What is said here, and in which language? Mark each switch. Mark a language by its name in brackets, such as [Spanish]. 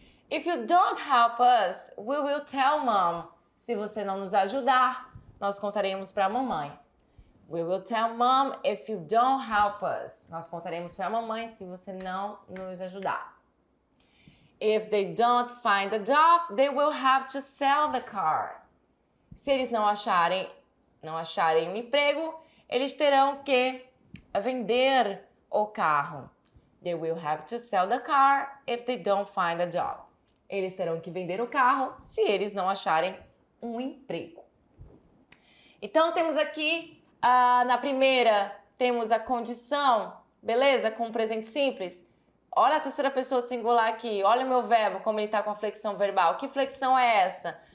[English] If you don't help us, we will tell mom. [Portuguese] Se você não nos ajudar, nós contaremos para a mamãe. [English] We will tell mom if you don't help us. [Portuguese] Nós contaremos para a mamãe se você não nos ajudar. [English] If they don't find a job, they will have to sell the car. [Portuguese] Se eles não acharem um emprego, eles terão que vender o carro. [English] They will have to sell the car if they don't find a job. [Portuguese] Eles terão que vender o carro se eles não acharem um emprego. Então, temos aqui, na primeira, temos a condição, beleza? Com o presente simples. Olha a terceira pessoa do singular aqui. Olha o meu verbo, como ele está com a flexão verbal. Que flexão é essa?